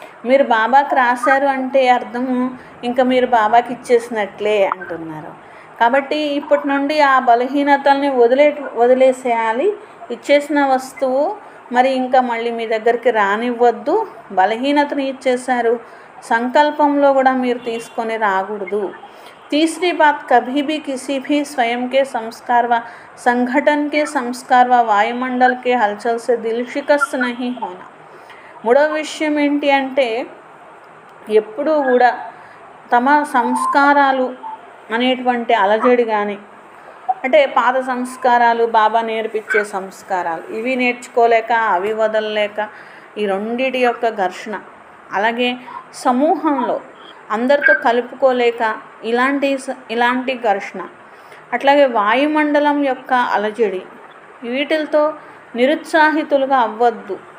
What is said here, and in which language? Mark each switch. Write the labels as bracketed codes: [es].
[te] మీరు బాబాకి రాశారు అంటే అర్థము ఇంకా మీరు బాబాకి ఇచ్చేసినట్లే అంటున్నారు. కాబట్టి ఇప్పటి నుండి ఆ బలహీనతల్ని వదిలేసేయాలి. ఇచ్చేసిన వస్తువు మరి ఇంకా మళ్ళీ మీ దగ్గరికి రానివ్వద్దు. బలహీనతని ఇచ్చేశారు, సంకల్పంలో కూడా మీరు తీసుకొని రాకూడదు. [hi] तीसरी बात, कभी भी किसी भी स्वयं के संस्कार व संगठन के संस्कार व वायुमंडल के हलचल से दिल शिकस्त नहीं होना. [te] మూడో విషయం ఏంటి అంటే ఎప్పుడూ కూడా తమ సంస్కారాలు అనేటువంటి అలజడి కానీ, అంటే పాత సంస్కారాలు బాబా నేర్పించే సంస్కారాలు ఇవి నేర్చుకోలేక అవి వదలలేక ఈ రెండిటి యొక్క ఘర్షణ, అలాగే సమూహంలో అందరితో కలుపుకోలేక ఇలాంటి ఘర్షణ, అట్లాగే వాయుమండలం యొక్క అలజడి, వీటితో నిరుత్సాహితులుగా అవ్వద్దు.